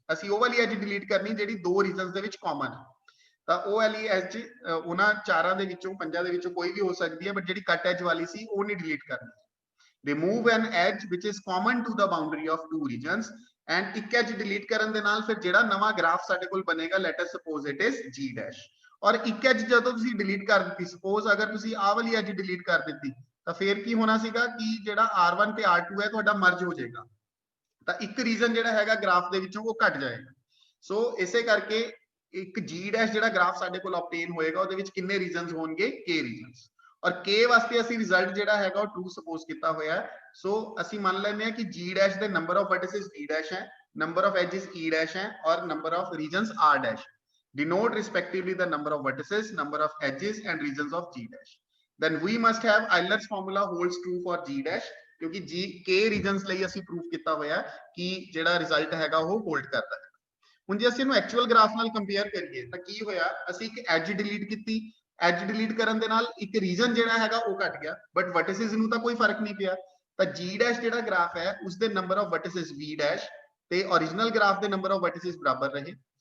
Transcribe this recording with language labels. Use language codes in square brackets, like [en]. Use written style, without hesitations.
[pa] ਅਸੀਂ ਉਹ ਵਾਲੀ edge delete ਕਰਨੀ ਜਿਹੜੀ ਦੋ regions ਦੇ ਵਿੱਚ common ਹੈ। ਤਾਂ ਉਹ ਵਾਲੀ edge ਉਹਨਾਂ ਚਾਰਾਂ ਦੇ ਵਿੱਚੋਂ ਪੰਜਾਂ ਦੇ ਵਿੱਚੋਂ ਕੋਈ ਵੀ ਹੋ ਸਕਦੀ ਹੈ, ਬਟ ਜਿਹੜੀ cut edge ਵਾਲੀ ਸੀ ਉਹ ਨਹੀਂ delete ਕਰਨੀ। [en] Remove an edge which is common to the boundary of two regions, and [pa] ਇੱਕ edge delete ਕਰਨ ਦੇ ਨਾਲ ਫਿਰ ਜਿਹੜਾ ਨਵਾਂ ਗ੍ਰਾਫ ਸਾਡੇ ਕੋਲ ਬਣੇਗਾ, [en] let us suppose it is G dash। [pa] ਔਰ ਇੱਕ edge ਜਦੋਂ ਤੁਸੀਂ delete ਕਰ ਦਿੱਤੀ, suppose ਅਗਰ ਤੁਸੀਂ ਆਹ ਵਾਲੀ edge delete ਕਰ ਦਿੱਤੀ ਤਾਂ ਫਿਰ ਕੀ ਹੋਣਾ ਸੀਗਾ ਕਿ ਜਿਹੜਾ R1 ਤੇ R2 ਹੈ ਤੁਹਾਡਾ ਮਰਜ ਹੋ ਜਾਏਗਾ, ਤਾਂ ਇੱਕ ਰੀਜਨ ਜਿਹੜਾ ਹੈਗਾ ਗ੍ਰਾਫ ਦੇ ਵਿੱਚੋਂ ਉਹ ਘਟ ਜਾਏਗਾ। ਸੋ ਇਸੇ ਕਰਕੇ ਇੱਕ G dash ਜਿਹੜਾ ਗ੍ਰਾਫ ਸਾਡੇ ਕੋਲ obtain ਹੋਏਗਾ ਉਹਦੇ ਵਿੱਚ ਕਿੰਨੇ ਰੀਜਨਸ ਹੋਣਗੇ? k regions. [hi] और k वास्ते [pa] ਅਸੀਂ ਰਿਜ਼ਲਟ ਜਿਹੜਾ ਹੈਗਾ ਉਹ true suppose ਕੀਤਾ ਹੋਇਆ ਹੈ। ਸੋ ਅਸੀਂ ਮੰਨ ਲੈਂਦੇ ਹਾਂ ਕਿ g dash ਦੇ [en] number of vertices v dash ਹੈ, number of edges e dash ਹੈ और number of regions r dash, denote respectively the number of vertices, number of edges and regions of g dash. Then we must have Euler's formula holds true for g dash, [pa] क्योंकि g k regions ਲਈ ਅਸੀਂ proof ਕੀਤਾ ਹੋਇਆ ਕਿ ਜਿਹੜਾ result ਹੈਗਾ ਉਹ hold ਕਰਦਾ ਹੈ। ਹੁਣ ਜੇ ਅਸੀਂ ਇਹਨੂੰ ਐਕਚੁਅਲ ਗ੍ਰਾਫ ਨਾਲ ਕੰਪੇਅਰ ਕਰੀਏ ਤਾਂ ਕੀ ਹੋਇਆ, ਅਸੀਂ ਇੱਕ ਐਜ ਡਿਲੀਟ ਕੀਤੀ, ਐਜ ਡਿਲੀਟ ਕਰਨ ਦੇ ਨਾਲ ਇੱਕ ਰੀਜਨ ਜਿਹੜਾ ਹੈਗਾ ਉਹ ਘਟ ਗਿਆ, ਬਟ ਵਰਟਿਸਿਸ ਨੂੰ ਤਾਂ ਕੋਈ ਫਰਕ ਨਹੀਂ ਪਿਆ। ਤਾਂ ਜੀ ਡੈਸ਼ ਜਿਹੜਾ ਗ੍ਰਾਫ ਹੈ ਉਸ ਦੇ ਨੰਬਰ ਆਫ ਵਰਟਿਸਿਸ ਵੀ ਡੈਸ਼ ਤੇ origignal ਗ੍ਰਾਫ ਦੇ ਨੰਬਰ ਆਫ ਵਰਟਿਸਿਸ ਬਰਾਬਰ ਰਹੇ।